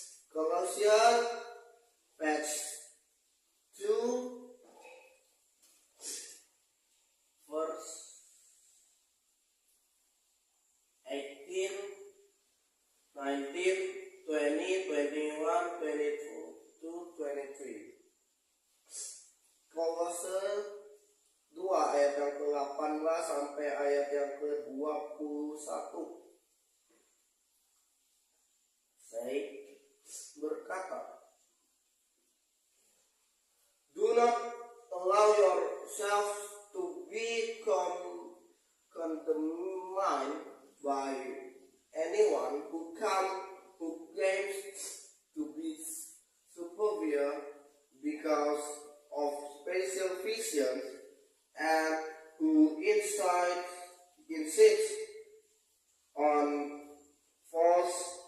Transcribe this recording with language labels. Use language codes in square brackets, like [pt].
[en] Colossians page 2 verse 18, 19, 20, 21, 22 to 23. [id] Kolose 2 ayat yang ke-18 sampai ayat yang ke-21. Saya berkata, [en] do not allow yourselves to be condemned by anyone who claims to be superior because of special visions and who insists on false